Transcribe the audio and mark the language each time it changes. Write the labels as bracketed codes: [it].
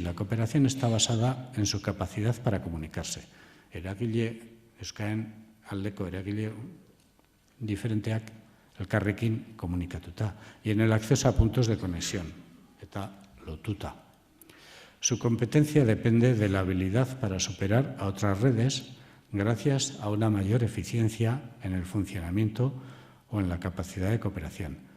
[es] La cooperación está basada en su capacidad para comunicarse. [eu] Eragile, euskaren aldeko eragile diferenteak elkarrekin komunikatuta. [es] Y en el acceso a puntos de conexión. [eu] Eta lotuta. [es] Su competencia depende de la habilidad para superar a otras redes gracias a una mayor eficiencia en el funcionamiento o en la capacidad de cooperación.